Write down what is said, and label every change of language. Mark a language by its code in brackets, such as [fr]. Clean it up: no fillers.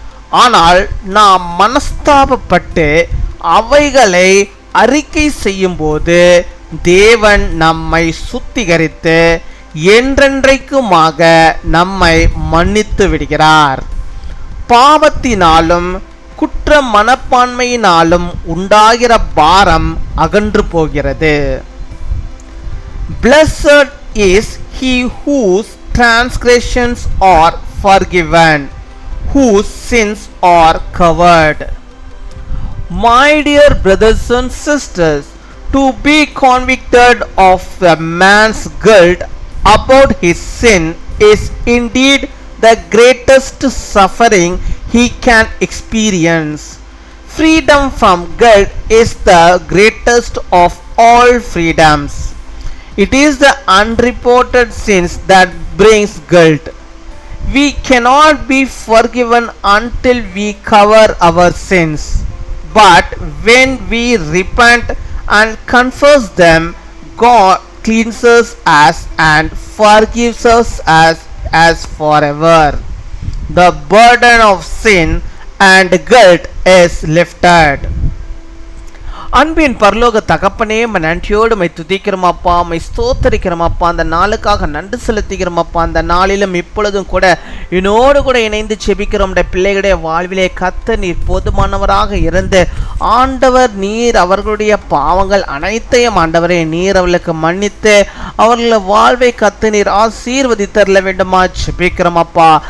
[ta] ஆனால் நாம் மனஸ்தாபப்பட்டு அவைகளை அறிக்கை செய்யும் போது தேவன் நம்மை சுத்திகரித்து என்றென்றைக்குமாக நம்மை மன்னித்து விடுகிறார். பாவத்தினாலும் குற்ற மனப்பான்மையினாலும் உண்டாகிற பாரம் அகன்று போகிறது. [en] Blessed is he whose transgressions are forgiven, whose sins are covered. My dear brothers and sisters, to be convicted of a man's guilt about his sin is indeed the greatest suffering he can experience. Freedom from guilt is the greatest of all freedoms. It is the unreported sins that brings guilt. We cannot be forgiven until we cover our sins. But when we repent and confess them, God cleanses us and forgives us as forever. The burden of sin and guilt is lifted. [ta] அன்பின் பரலோக தகப்பனே, நன்றியோடு my துதிக்கிறோமப்பா, my ஸ்தோத்தரிக்கிறோமப்பா. அந்த நாளுக்காக நன்றி செலுத்துகிறோமப்பா. அந்த நாளிலும் இப்பொழுதும் கூட என்னோடு கூட இணைந்து செபிக்கிறோம். பிள்ளைகளுடைய வாழ்விலே கர்த்தர் நீர் போதுமானவராக இருந்து ஆண்டவர் நீர் அவர்களுடைய பாவங்கள் அனைத்தையும் ஆண்டவரே நீர் அவர்களுக்கு மன்னித்து அவர்கள வாழ்வை கர்த்தர் நீர் ஆசீர்வதித்தரல வேண்டுமா செபிக்கிறோமப்பா.